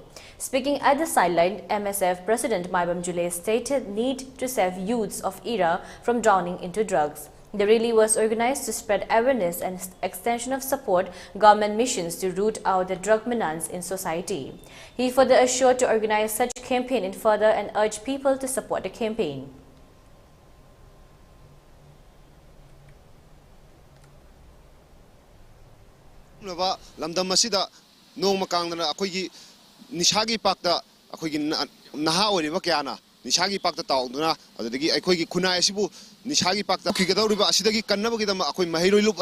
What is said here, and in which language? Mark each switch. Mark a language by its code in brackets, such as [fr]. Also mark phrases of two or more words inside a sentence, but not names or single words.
[en] Speaking at the sideline, MSF President Maibam Jules stated need to save youths of era from drowning into drugs. The rally was organized to spread awareness and extension of support government missions to root out the drug menace in society. He further assured to organize such campaign in further and urged people to support the campaign. [mni] Lamdam masida nong makangna akoigi nishagi pakta akoigi naha oriba kyana nishagi pakta tauduna adagi akoigi khunai sibu nishagi pakta khigadauriba asidagi kannabagi dama akoi mahiroi lup